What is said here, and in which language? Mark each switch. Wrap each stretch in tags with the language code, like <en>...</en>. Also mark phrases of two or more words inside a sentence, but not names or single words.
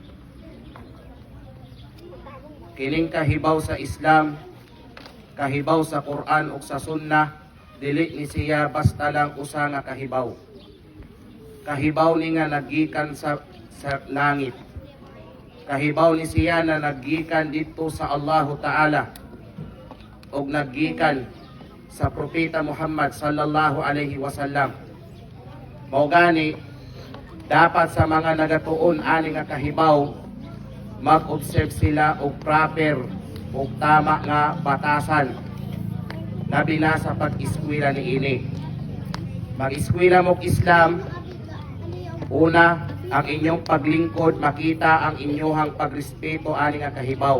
<ceb>Kining kahibaw sa Islam, kahibaw sa Quran ug sa Sunnah, dili ni siya basta lang usa nga kahibaw. Kahibaw ni nga naggikan sa langit. Kahibaw ni siya na naggikan dito sa Allah Ta'ala ug naggikan sa propeta Muhammad</ceb> <ar>صلى الله عليه وسلم.</ar> <ceb>Mao gani dapat sa mga nagatuon ani nga kahibaw mag-observe sila og proper og tama nga batasan labi na sa pag-eskwela niini. Mag-eskwela mo og Islam, una ang inyong paglingkod, makita ang inyong pagrespeto ani nga kahibaw.</ceb>